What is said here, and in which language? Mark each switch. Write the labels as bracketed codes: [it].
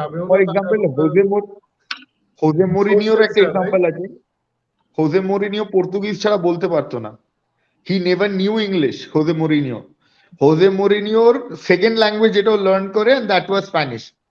[bn] For example, Jose Mourinhoর একটা example আছে। Jose Mourinho Portuguese ছাড়া বলতে পারতো না। [en] He never knew English, Jose Mourinho. [bn] Jose Mourinhoর second language যেটা লার্ন করে, [en] and that was Spanish.